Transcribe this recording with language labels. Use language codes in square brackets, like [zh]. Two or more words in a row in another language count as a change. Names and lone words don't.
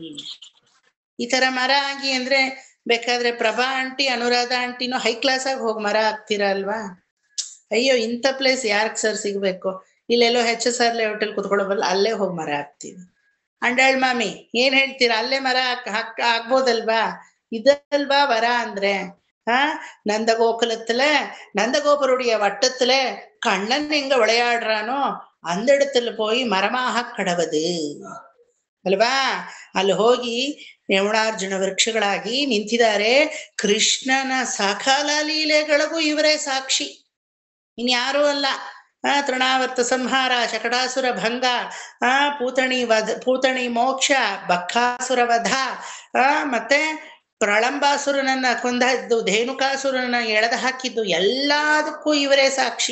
[kn] ಈ ತರ ಮರ ಆಗಿ ಅಂದ್ರೆ ಬೇಕಾದ್ರೆ ಪ್ರಭಾ ಆಂಟಿ ಅನುರಾಧ ಆಂಟಿನೂ [en] high class [kn] ಆಗಿ ಹೋಗಿ ಮರ ಆಗ್ತೀರಾ ಅಲ್ವಾ? ಅಯ್ಯೋ ಇಂಥ ಪ್ಲೇಸ್ ಯಾರ್ಗ್ ಸರ್ ಸಿಗ್ಬೇಕು? ಇಲ್ಲೆಲ್ಲೋ HSR ಲೇಔಟಲ್ಲಿ ಕುತ್ಕೊಳ್ಳೋಬಲ್ಲ ಅಲ್ಲೇ ಹೋಗಿ ಮರ ಹಾಕ್ತೀವಿ. ಅಂಡಾಳ್ ಮಾಮಿ ಏನ್ ಹೇಳ್ತೀರಾ? ಅಲ್ಲೇ ಮರ ಆಗ್ಬೋದಲ್ವಾ? ಇದಲ್ವಾ ವರ ಅಂದ್ರೆ? [ta] நந்தகோகுலத்துல நந்தகோபருடைய வட்டத்துல கண்ணன் எங்க விளையாடுறானோ அந்த இடத்துல போய் மரமாக கடவது ಅಲ್ವಾ? [kn] ಅಲ್ಲಿ ಹೋಗಿ ಯಮುನಾರ್ಜುನ ವೃಕ್ಷಗಳಾಗಿ ನಿಂತಿದ್ದಾರೆ. ಕೃಷ್ಣನ ಸಕಲ ಲೀಲೆಗಳಿಗೂ ಇವರೇ ಸಾಕ್ಷಿ, ಇನ್ಯಾರೂ ಅಲ್ಲ. ತೃಣಾವರ್ತ ಸಂಹಾರ, ಶಕಟಾಸುರ ಭಂಗ, ಪೂತಣಿ ಮೋಕ್ಷ, ಬಕ್ಕಾಸುರ ವಧ, ಮತ್ತೆ ಪ್ರಳಂಬಾಸುರನನ್ನ ಕೊಂದದ್ದು, ಧೇನುಕಾಸುರನನ್ನ ಎಳೆದ ಹಾಕಿದ್ದು, ಎಲ್ಲದಕ್ಕೂ ಇವರೇ ಸಾಕ್ಷಿ.